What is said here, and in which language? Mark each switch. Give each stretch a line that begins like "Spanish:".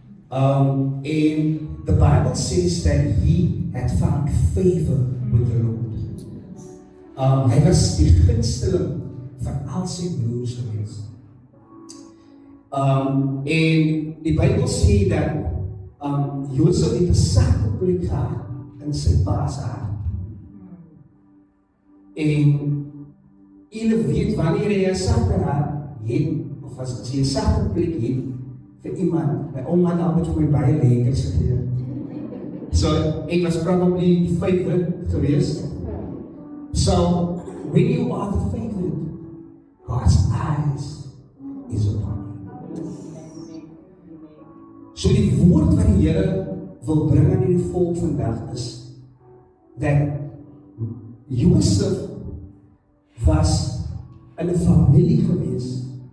English: And the Bible says that he had found favor with the Lord.
Afrikaans: Hy was die gunsteling van al sy broers gewees. En die Bybel sê dat Josef het 'n sagte plek gehad in sy pa se hart. En julle weet wanneer jy 'n sagte hart het, of as jy 'n sagte plek het vir iemand, my ouma het altyd vir my baie lekkers gegee. So ek was probably die favorite geweest.
English: So when you are the favorite, God's eyes is upon you.
Afrikaans: So die woord wat die Here wil bring aan die volk vandag is dat Josef was in 'n familie gewees.